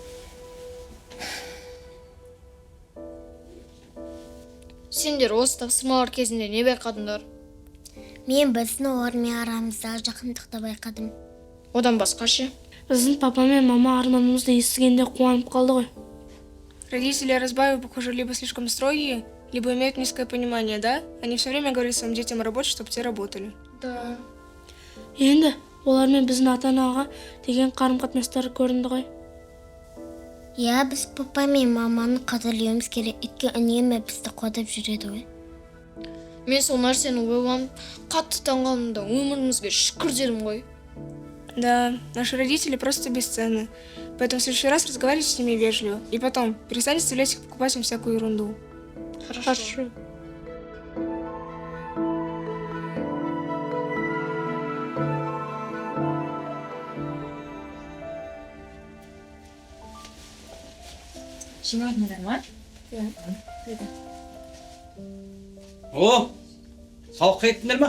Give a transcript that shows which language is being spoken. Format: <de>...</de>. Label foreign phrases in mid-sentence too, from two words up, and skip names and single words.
<kk>Сендер осы тапсырмалар кезінде не байқадыңдар? Мен біздің олармен арамыздағы жақындықты байқадым. Одан басқа ше? Біздің папа мен мама арманымызды естігенде қуанып қалды ғой.</kk> <ru>Родители Разбаева, похоже, либо слишком строгие, либо имеют низкое понимание, да? Они все время говорят своим детям работать, чтобы те работали. Да.</ru> <kk>Енді олармен біздің ата-анаға деген қарым-қатынастары көрінді ғой. Иә, біз папа мен маманы қадірлеуіміз керек, өйткені үнемі бізді қолдап жүреді ғой. Мен сол нәрсені ойланып, қатты таңғалдым да өмірімізге шүкір дедім ғой.</kk> <ru>Да, наши родители просто бесценны. Поэтому в следующий раз разговаривайте с ними вежливо. И потом, перестаньте заставлять их покупать им всякую ерунду. Хорошо.</ru> <kk>Жемедіңдер ма? О, сауыққа еттіңдер ма?</kk>